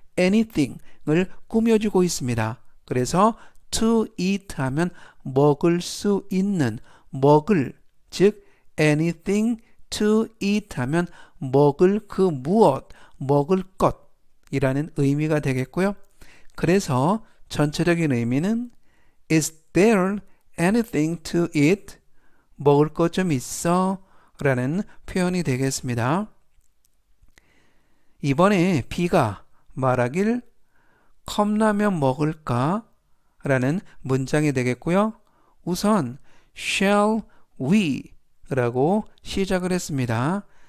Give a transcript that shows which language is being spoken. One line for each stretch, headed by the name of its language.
Korean: anything을 꾸며주고 있습니다. 그래서 to eat 하면 먹을 수 있는, 먹을, 즉
English: anything to eat
Korean: 하면 먹을 그 무엇, 먹을 것이라는 의미가 되겠고요. 그래서 전체적인 의미는
English: Is there anything to eat?
Korean: 먹을 것 좀 있어? 라는 표현이 되겠습니다. 이번에 B가 말하길 컵라면 먹을까? 라는 문장이 되겠고요. 우선
English: shall we
Korean: 라고 시작을 했습니다.